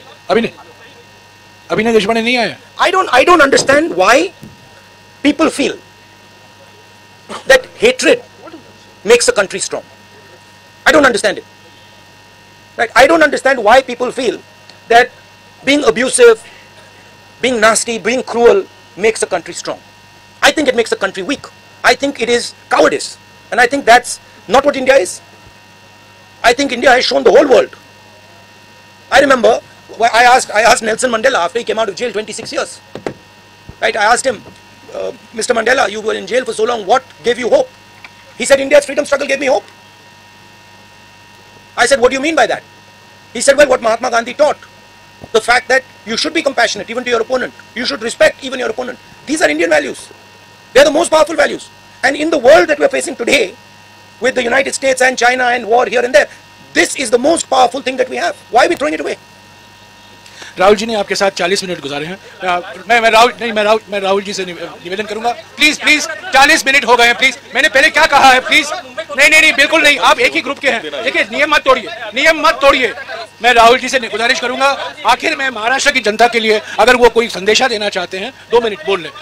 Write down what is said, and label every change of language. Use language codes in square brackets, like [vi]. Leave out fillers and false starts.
[hi] अभिनय देशपांडे नहीं आया। [en] I don't understand why people feel that hatred makes a country strong. I don't understand it. Right? I don't understand why people feel that being abusive, being nasty, being cruel makes a country strong. I think it makes a country weak. I think it is cowardice. And I think that's not what India is. I think India has shown the whole world. I remember I asked Nelson Mandela after he came out of jail 26 years. Right? I asked him, Mr. Mandela, you were in jail for so long. What gave you hope? He said, India's freedom struggle gave me hope. I said, what do you mean by that? He said, well, what Mahatma Gandhi taught. The fact that you should be compassionate even to your opponent. You should respect even your opponent. These are Indian values. They are the most powerful values. And in the world that we are facing today, with the United States and China and war here and there, this is the most powerful thing that we have. Why are we throwing it away? [hi] Rahul ji ने आपके साथ 40 minute गुजारे हैं। मैं राहुल जी से निवेदन करूंगा, please 40 minute हो गए हैं, प्लीज। मैंने पहले क्या कहा है, प्लीज। नहीं, बिल्कुल नहीं, आप एक ही ग्रुप के हैं। देखिए, नियम मत तोड़िए। मैं राहुल जी से गुजारिश करूंगा, आखिर में महाराष्ट्र की जनता के लिए अगर वो कोई संदेशा देना चाहते हैं, 2 मिनट बोल लें।